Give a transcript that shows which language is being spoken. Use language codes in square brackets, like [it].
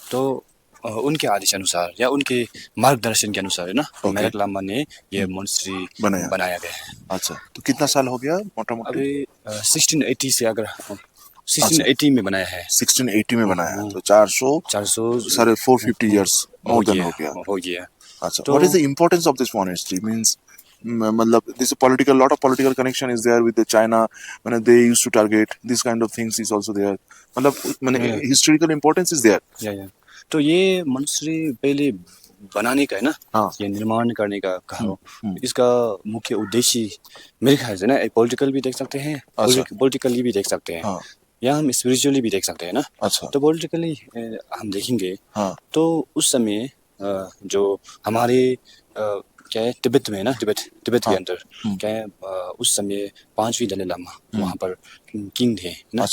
[hi] तो उनके आदेश अनुसार या उनके मार्गदर्शन के अनुसार है ना, मेराक लामा ने ये मोनेस्ट्री बनाया गया है। अच्छा, तो कितना साल हो गया मोटा मोटी? अभी 1680 से अगर 1680 में बनाया है। 1680 में बनाया है, तो 400 450 [en] years more than [hi] हो गया। [en] अच्छा, what is the importance of this monastery? Means मतलब this political, lot of political connection is there with the China when they used to target this kind of things is also there, मतलब historical importance is there. [hi] या तो ये monastery पहले बनाने का है ना, हाँ। ये निर्माण करने का कहा, इसका मुख्य उद्देश्य मेरे ख्याल से ना पॉलिटिकल भी देख सकते हैं, पॉलिटिकली भी देख सकते हैं, या हम स्पिरिचुअली भी देख सकते हैं ना। अच्छा। तो पॉलिटिकली हम देखेंगे तो उस समय जो हमारे क्या है तिब्बत में ना, तिब्बत के अंदर क्या है, उस समय 5वीं दलाई लामा वहाँ पर किंग थे ना।